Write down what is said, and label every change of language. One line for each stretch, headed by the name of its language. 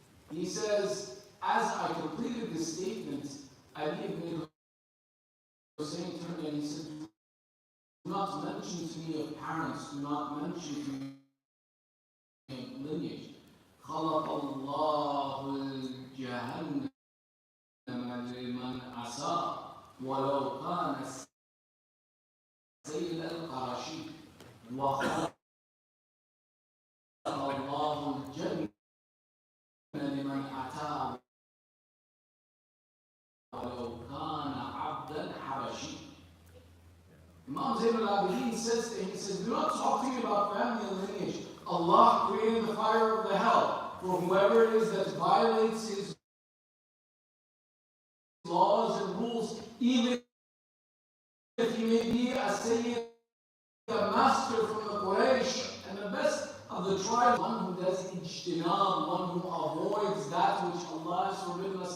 English: He says, as I completed this statement, Ali ibn Hussein turned and he said, do not mention to me of parents, do not mention to me of lineage.
Arabic: خلق الله الجهنم لمن عصى ولو كان سيد القرشي وخلق الله الجنة لمن أتاه ولو كان عبدا حبشي.
English: Imam Zayn al-Abidin says to him, he says, do not talk to me about family and lineage. Allah created the fire of the hell for whoever it is that violates His laws and rules, even if he may be a Sayyid, a master from the Quraysh and the best of the tribe, one who does ijtinab, one who avoids that which Allah has forbidden us.